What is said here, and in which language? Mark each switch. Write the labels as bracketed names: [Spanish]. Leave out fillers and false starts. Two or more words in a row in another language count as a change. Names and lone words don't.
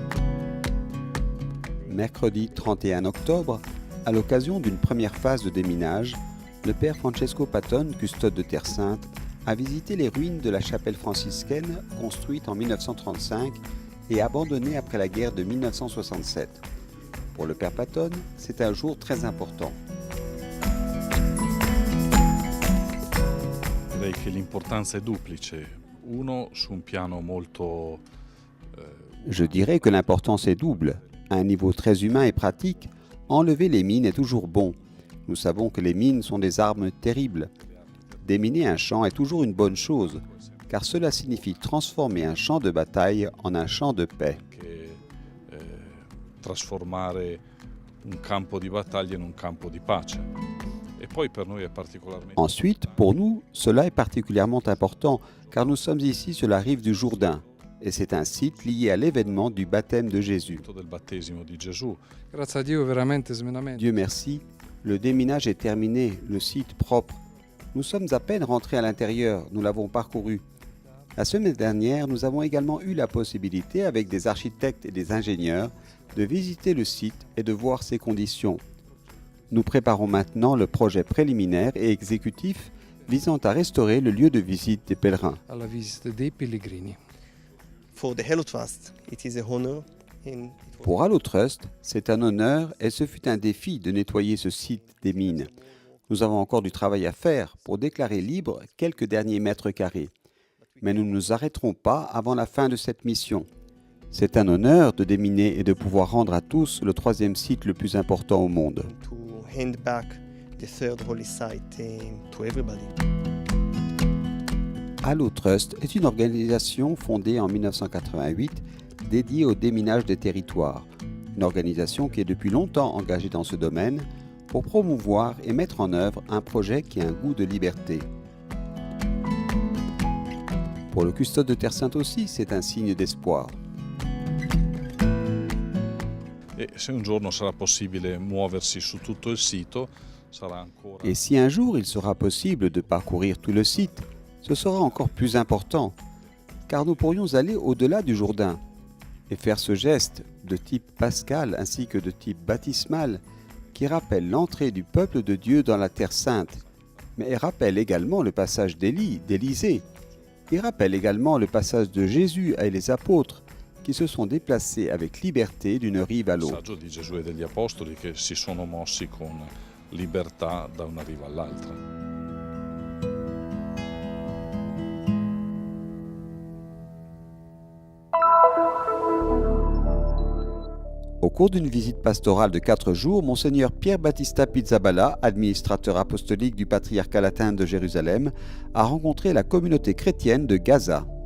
[French] Mercredi 31 octobre, à l'occasion d'une première phase de déminage, le père Francesco Patton, custode de Terre Sainte, a visité les ruines de la chapelle franciscaine construite en 1935 et abandonnée après la guerre de 1967. Pour le père Patton, c'est un jour très important. [Italian] Direi che l'importanza è duplice. Uno su un piano molto [French] Je dirais que l'importance est double. À un niveau très humain et pratique, enlever les mines est toujours bon. Nous savons que les mines sont des armes terribles. Déminer un champ est toujours une bonne chose, car cela signifie transformer un champ de bataille en un champ de paix. [Italian] Trasformare un campo di battaglia in un campo di pace. E poi per noi è particolarmente [French] Ensuite, pour nous, cela est particulièrement important, car nous sommes ici sur la rive du Jourdain, et c'est un site lié à l'événement du baptême de Jésus. [Italian] del battesimo di Gesù. Grazie a Dio veramente smenamento. [French] Dieu merci, le déminage est terminé, le site propre. Nous sommes à peine rentrés à l'intérieur, nous l'avons parcouru. La semaine dernière, nous avons également eu la possibilité, avec des architectes et des ingénieurs, de visiter le site et de voir ses conditions. Nous préparons maintenant le projet préliminaire et exécutif visant à restaurer le lieu de visite des pèlerins. [Italian] Alla visita dei pellegrini. [English] For the Hello Trust, it is a honor [French] Pour Allo Trust, c'est un honneur et ce fut un défi de nettoyer ce site des mines. Nous avons encore du travail à faire pour déclarer libre quelques derniers mètres carrés. Mais nous ne nous arrêterons pas avant la fin de cette mission. C'est un honneur de déminer et de pouvoir rendre à tous le troisième site le plus important au monde. [English] to hand back the third holy site to everybody. [French] Allo Trust est une organisation fondée en 1988 dédiée au déminage des territoires. Une organisation qui est depuis longtemps engagée dans ce domaine pour promouvoir et mettre en œuvre un projet qui a un goût de liberté. Pour le custode de Terre Sainte aussi, c'est un signe d'espoir. [Italian] E se un giorno sarà possibile muoversi su tutto il sito, sarà ancora [French] Et si un jour il sera possible de parcourir tout le site, ce sera encore plus important, car nous pourrions aller au-delà du Jourdain et faire ce geste de type pascal ainsi que de type baptismal qui rappelle l'entrée du peuple de Dieu dans la Terre Sainte, mais rappelle également le passage d'Élie, d'Élisée. Il rappelle également le passage de Jésus et les apôtres qui se sont déplacés avec liberté d'une rive à il l'autre. [Italian] passaggio di Gesù e degli Apostoli che si sono mossi con libertà da una riva all'altra. [French] Au cours d'une visite pastorale de 4 jours, Monseigneur Pierre Battista Pizzaballa, administrateur apostolique du patriarcat latin de Jérusalem, a rencontré la communauté chrétienne de Gaza.